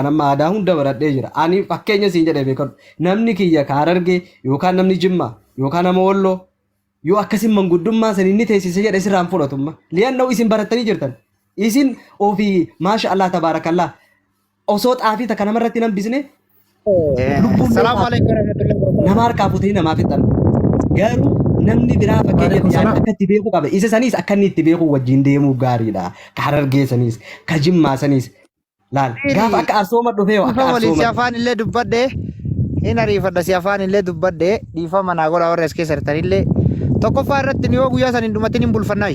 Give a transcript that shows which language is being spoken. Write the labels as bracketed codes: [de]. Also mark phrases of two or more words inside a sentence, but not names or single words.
[om] Ani amma aadaa hunda baradhee jira. Ani fakkeenya siin jedhee beekadhu. Namni kiyya ka Harargee yookaan namni Jimmaa yookaan nama Walloo yoo akkasiin manguddummaa san inni teessise jedhe sirraan fudhatumma. Li'aanna'u isin barattanii jirtan. Isin ofii [ar] ما شاء الله تبارك الله [om] osoo xaafii takka namarratti nan bisne lubbuun [ar] السلام عليكم ورحمة الله وبركاته. [om] nama harkaa futee namaa fixan. Garuu namni biraa fakkeenya yaada akka itti beeku qaba. Isa sanis akka inni itti beeku wajjin deemuu gaariidha. Ka Harargee sanis, ka Jimmaa sanis. Laal gaafa akka arsooma dhufee akka Dhiifama waliin si arsooma. afaan illee dubbadhee hin ariifadha si afaan illee dubbadhee dhiifama naa godha warra as keessa jirtan illee tokkoffaa irratti yoo guyyaa san hin dhumatin hin bulfannaayu.